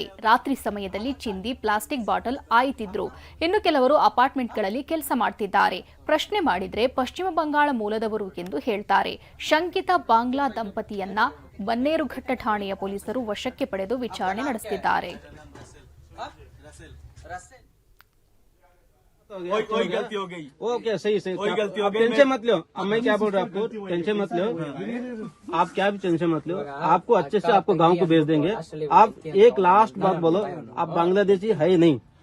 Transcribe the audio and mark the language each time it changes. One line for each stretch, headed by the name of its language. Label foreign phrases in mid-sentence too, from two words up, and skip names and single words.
Kannada: ರಾತ್ರಿ ಸಮಯದಲ್ಲಿ ಚಿಂದಿ, ಪ್ಲಾಸ್ಟಿಕ್ ಬಾಟಲ್ ಆಯ್ತಿದ್ರು. ಇನ್ನು ಕೆಲವರು ಅಪಾರ್ಟ್ಮೆಂಟ್ಗಳಲ್ಲಿ ಕೆಲಸ ಮಾಡ್ತಿದ್ದಾರೆ. ಪ್ರಶ್ನೆ ಮಾಡಿದ್ರೆ ಪಶ್ಚಿಮ ಬಂಗಾಳ ಮೂಲದವರು ಎಂದು ಹೇಳ್ತಾರೆ. ಶಂಕಿತ ಬಾಂಗ್ಲಾ ದಂಪತಿಯನ್ನ ಬನ್ನೇರುಘಟ್ಟ ಠಾಣೆಯ ಪೊಲೀಸರು ವಶಕ್ಕೆ ಪಡೆದು ವಿಚಾರಣೆ ನಡೆಸುತ್ತಿದ್ದಾರೆ.
Hindi: ओके सही आप टेंशन मत लो. मैं क्या बोल रहा हूँ, आपको टेंशन मत लो. आप क्या भी टेंशन मत लो. आपको अच्छे से आपको गांव को भेज देंगे. आप एक लास्ट बात बोलो, आप बांग्लादेशी है नहीं.